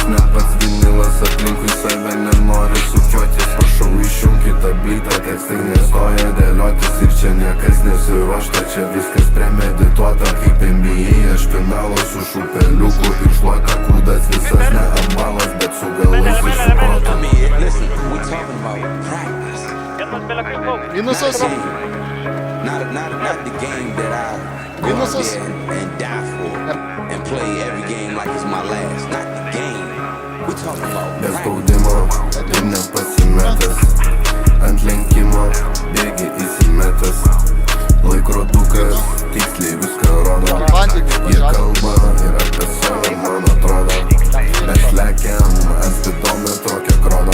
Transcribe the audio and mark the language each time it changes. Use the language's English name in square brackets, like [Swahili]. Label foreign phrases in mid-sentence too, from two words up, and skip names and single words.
[Lithuanian] Net pats vinilas aplinkui save nenori sukiotis. Prašau išjungkit tą bytą, tekstai nestoja dėliotis. Ir čia niekas nesiruošta, čia viskas premedituota. Kaip NBA aš finalas su šupeliuku ir šluota kūdas visas ne ambalas, bet su galus išsuprota. [English] Listen, we talking about practice. [Lithuanian] Minusas. [English] Not the game that I go out there and die for and play every game like it's my last. Not the game. We talking about [Lithuanian] Be [English] practice. [Lithuanian] spaudimo ir nepasimetęs. Ant lenkimo bėgi įsimetęs. Laikrodukas tiksliai viską rodo. Jie kalba ir apie save, man atrodo. Mes lekiam, ant spidometro kiek rodo.